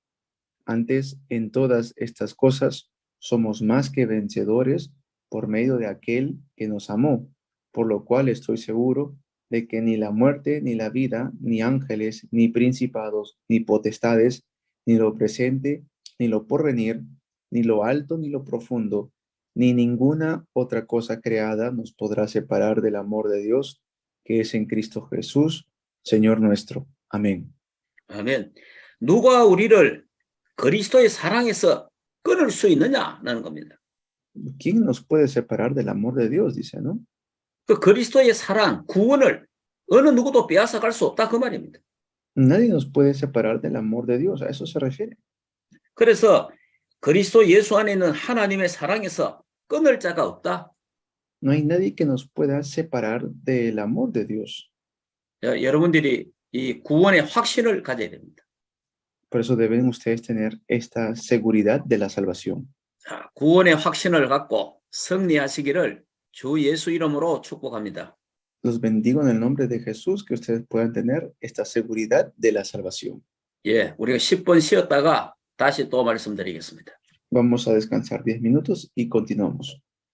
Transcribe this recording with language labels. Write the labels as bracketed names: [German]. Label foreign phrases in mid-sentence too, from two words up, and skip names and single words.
[Spanish] Antes, en todas estas cosas, somos más que vencedores por medio de aquel que nos amó, por lo cual estoy seguro de que ni la muerte, ni la vida, ni ángeles, ni principados, ni potestades, ni lo presente, ni lo porvenir, ni lo alto, ni lo profundo, ni ninguna otra cosa creada nos podrá separar del amor de Dios, que es en Cristo Jesús, Señor nuestro. Amén. [Korean] 아멘. 누가 우리를 그리스도의 사랑에서 끊을 수 있느냐라는 겁니다. [Spanish] ¿Quién nos puede separar del amor de Dios? Dice, ¿no? [Korean] 그 그리스도의 사랑, 구원을 어느 누구도 빼앗아 갈 수 없다 그 말입니다. [Spanish] Nadie nos puede separar del amor de Dios, a eso se refiere. [Korean] 그래서 그리스도 예수 안에 있는 하나님의 사랑에서 끊을 자가 없다. [Spanish] No hay nadie que nos pueda separar del amor de Dios. [Korean] 여러분들이 이 구원의 확신을 가져야 됩니다. [Spanish] Por eso deben ustedes tener esta seguridad de la salvación. [Korean] 자, 구원의 확신을 갖고 승리하시기를 주 예수 이름으로 축복합니다. [Spanish] Los bendigo en el nombre de Jesús, que ustedes puedan tener esta seguridad de la salvación. [Korean] 예, 우리가 10분 쉬었다가 다시 또 말씀드리겠습니다. [Spanish] Vamos a descansar 10 minutos y continuamos.